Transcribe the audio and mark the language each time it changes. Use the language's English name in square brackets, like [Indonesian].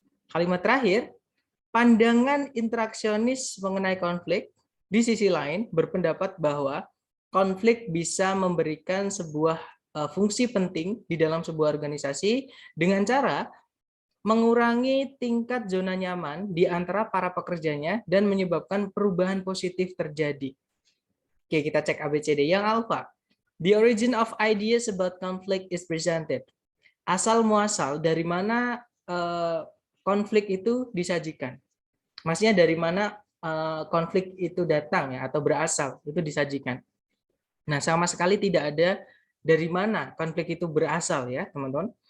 [Indonesian] Kalimat terakhir, pandangan interaksionis mengenai konflik di sisi lain berpendapat bahwa konflik bisa memberikan sebuah fungsi penting di dalam sebuah organisasi dengan cara mengurangi tingkat zona nyaman di antara para pekerjanya dan menyebabkan perubahan positif terjadi. Oke, kita cek ABCD. Yang alfa, [English] the origin of ideas about conflict is presented. [Indonesian] Asal muasal dari mana konflik itu disajikan. Maksudnya dari mana konflik itu datang ya atau berasal, itu disajikan. Nah, sama sekali tidak ada dari mana konflik itu berasal ya, teman-teman.